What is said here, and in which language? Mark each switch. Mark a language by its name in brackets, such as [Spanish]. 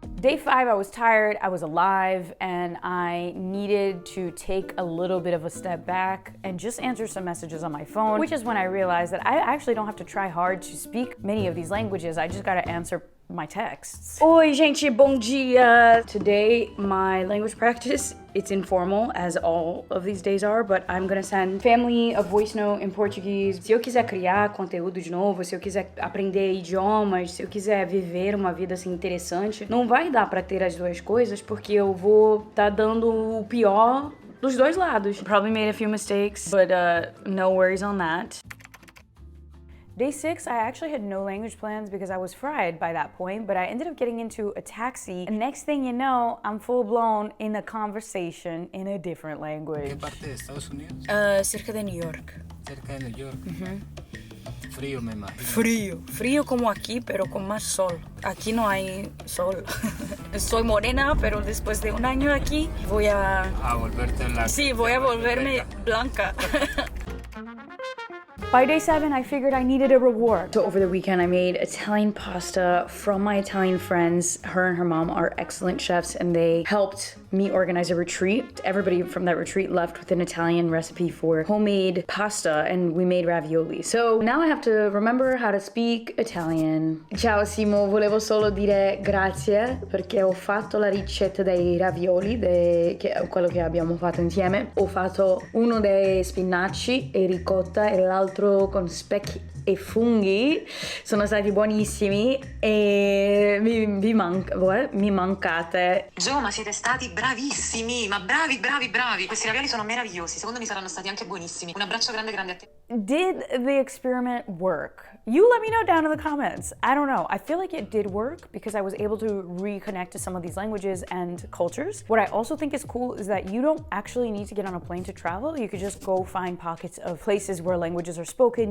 [English] Day 5, I was tired, I was alive, and I needed to take a little bit of a step back and just answer some messages on my phone, which is when I realized that I actually don't have to try hard to speak many of these languages, I just gotta answer my texts. [Portuguese] Oi, gente, bom dia! [English] Today, my language practice, it's informal, as all of these days are, but I'm gonna send family a voice note in Portuguese. [Portuguese] Se eu quiser criar conteúdo de novo, se eu quiser aprender idiomas, se eu quiser viver uma vida assim interessante, não vai dar pra ter as duas coisas, porque eu vou tá dando o pior dos dois lados. [English] Probably made a few mistakes, but no worries on that. Day 6, I actually had no language plans because I was fried by that point, but I ended up getting into a taxi, and next thing you know, I'm full-blown in a conversation in a different language. [Spanish] ¿Qué parte de Estados Unidos? Cerca de New York. Cerca de New York. Frío, me imagino. Frío como aquí, pero con más sol. Aquí no hay sol. Soy morena, pero después de un año aquí voy a... A volverte blanca. Sí, voy a volverme blanca. [English] By day 7, I figured I needed a reward. So over the weekend, I made Italian pasta from my Italian friends. Her and her mom are excellent chefs, and they helped me organize a retreat. Everybody from that retreat left with an Italian recipe for homemade pasta, and we made ravioli. So now I have to remember how to speak Italian. [Italian] Ciao Simo, volevo solo dire grazie perché ho fatto la ricetta dei ravioli, quello che abbiamo fatto insieme. Ho fatto uno dei spinaci e ricotta e l'altro con specchi e funghi. Sono stati buonissimi e mi mancate. Gio, ma siete stati bravissimi, ma bravi. Questi ravioli sono meravigliosi, secondo me saranno stati anche buonissimi. Un abbraccio grande a te. [English] Did the experiment work? You let me know down in the comments. I don't know. I feel like it did work because I was able to reconnect to some of these languages and cultures. What I also think is cool is that you don't actually need to get on a plane to travel. You could just go find pockets of places where languages are spoken.